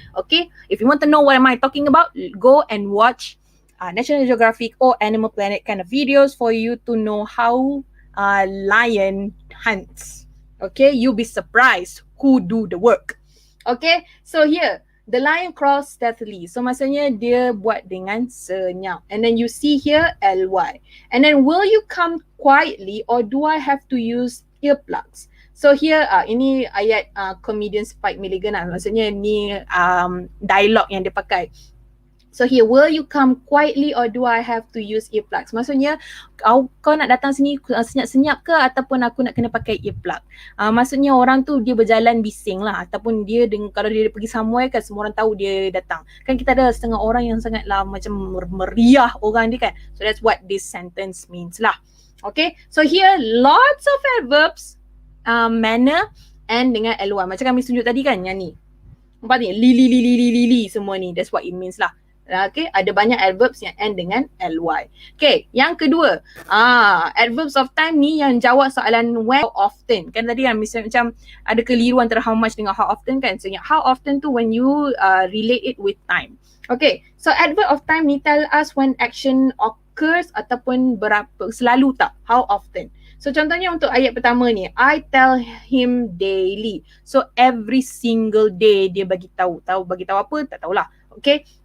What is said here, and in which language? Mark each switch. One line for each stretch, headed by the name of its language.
English: Okay, if you want to know what am I talking about, go and watch National Geographic or Animal Planet kind of videos for you to know how lion hunts. Okay, you'll be surprised who do the work. Okay, so here the lion crawls stealthily.
Malay: So maksudnya dia buat dengan senyap.
English: And then you see here ly. And then will you come quietly or do I have to use earplugs? So here
Malay: ini ayat comedian Spike Milligan lah. Maksudnya ni dialog yang dia pakai.
English: So here, will you come quietly or do I have to use earplugs?
Malay: Maksudnya kau nak datang sini senyap-senyap ke ataupun aku nak kena pakai earplug? Maksudnya orang tu dia berjalan bising lah, ataupun dia kalau dia pergi somewhere kan semua orang tahu dia datang. Kan kita ada setengah orang yang sangatlah macam meriah orang dia kan.
English: So that's what this sentence means lah. Okay, so here lots of adverbs, manner and
Malay: dengan
English: ly.
Malay: Macam kami tunjuk tadi kan yang ni. Nampak ni? Li semua ni.
English: That's what it means
Malay: lah. Okay, ada banyak adverbs yang end dengan ly. Okay, yang kedua, adverbs of time ni yang jawab soalan
English: when, how often.
Malay: Kan tadi kan misalnya macam ada keliruan antara
English: how much
Malay: dengan
English: how often
Malay: kan.
English: So yang how often tu when you relate it with time. Okay, so adverb of time
Malay: ni
English: tell us when action occurs
Malay: ataupun selalu tak,
English: how often.
Malay: So contohnya untuk ayat pertama ni,
English: I tell him daily. So every single day
Malay: dia bagi tahu. Bagi tahu apa? Tak tahulah. Okay.